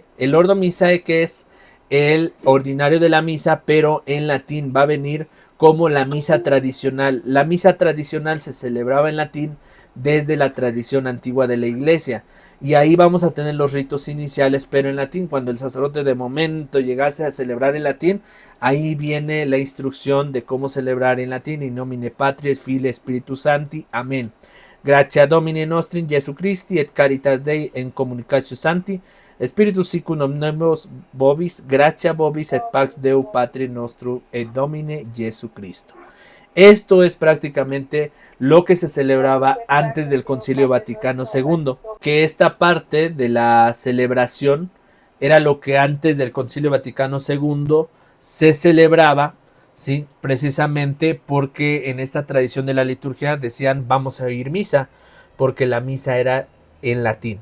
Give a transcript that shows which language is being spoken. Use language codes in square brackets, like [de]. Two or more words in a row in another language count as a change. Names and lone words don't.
[es] El Ordo Missae, que es el ordinario de la misa, pero en latín va a venir como la misa tradicional. La misa tradicional se celebraba en latín desde la tradición antigua de la iglesia, y ahí vamos a tener los ritos iniciales, pero en latín. Cuando el sacerdote de momento llegase a celebrar en latín, ahí viene la instrucción de cómo celebrar en latín: [la] in nomine Patris, Filii, Spiritus Sancti, amén. Gratia Domini nostri Jesu Christi et caritas Dei en communicatio Sancti, Spiritus sic omnibus vobis, gratia vobis et pax Deo Patri nostro et Domine Jesu Cristo. [es] Esto es prácticamente lo que se celebraba antes del Concilio Vaticano II, que esta parte de la celebración era lo que antes del Concilio Vaticano II se celebraba, ¿sí? Precisamente porque en esta tradición de la liturgia decían: vamos a oír misa, porque la misa era en latín.